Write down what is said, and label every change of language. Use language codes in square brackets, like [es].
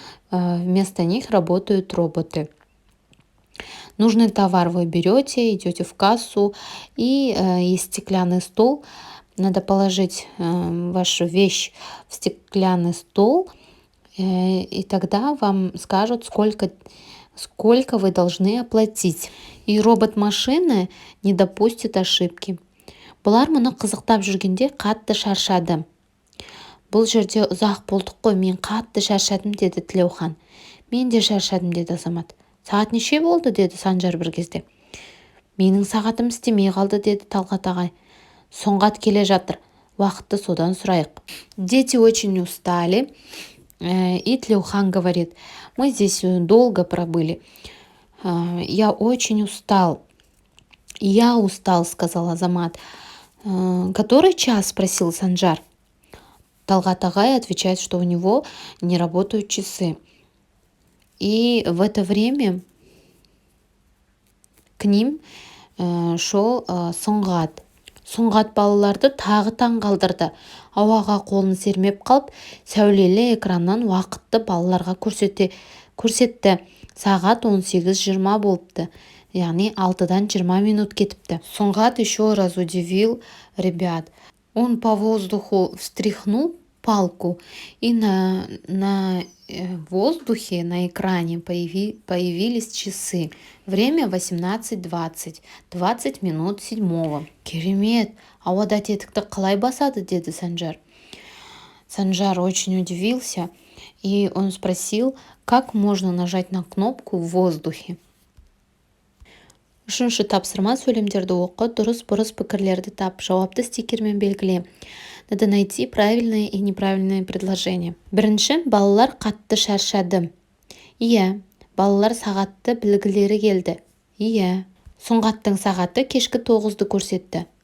[ru] Вместо них работают роботы. Нужный товар вы берете, идете в кассу, и есть стеклянный стол. Надо положить вашу вещь в стеклянный стол, и тогда вам скажут, сколько вы должны оплатить. И робот-машина не допустит ошибки. [kk] Бұлар мұны қызықтап жүргенде қатты шаршады. Бұл жерде ұзақ болдық қой, мен қатты шаршадым, деді Тілеухан. Мен де шаршадым, деді Азамат. Сағат неше болды, деді Санжар бір кезде. Менің сағатым істемей қалды, деді Талғат ағай. Соңғат келе жатыр, уақытты содан сұрайық. [ru] Дети очень устали, и Тлеухан говорит: мы здесь долго пробыли. Я очень устал. Я устал, сказал Азамат. Который час? Спросил Санжар. Талғат ағай отвечает, что у него не работают часы. И в это время к ним шел Сұңғат. [kk] Сұңғат балаларды тағы таң қалдырды. Ауаға қолын сермеп қалып, сәулелі экраннан уақытты балаларға көрсетті. Сағат 18:20 болыпты. Яғни 6-дан 20 минут кетіпті. [ru] Сұңғат еще раз удивил ребят. Он по воздуху встряхнул палку, и на воздухе, на экране появились часы. Время 18:20, 20 минут 7. [kk] Керемет, ауада тетікті қалай басады, деді Санжар. [ru] Санжар очень удивился, и он спросил, как можно нажать на кнопку в воздухе. [kk] Үшінші тапсырма, сөйлемдерді оқы, дұрыс-бұрыс пікірлерді тап, жауапты стикермен белгіле. [ru] Надо найти правильное и неправильное предложение. [kk] Бірінші, балалар қатты шаршады. Иә. Балалар сағатты білгілері келді. Иә. Сұңғаттың сағаты кешкі 9-ды көрсетті.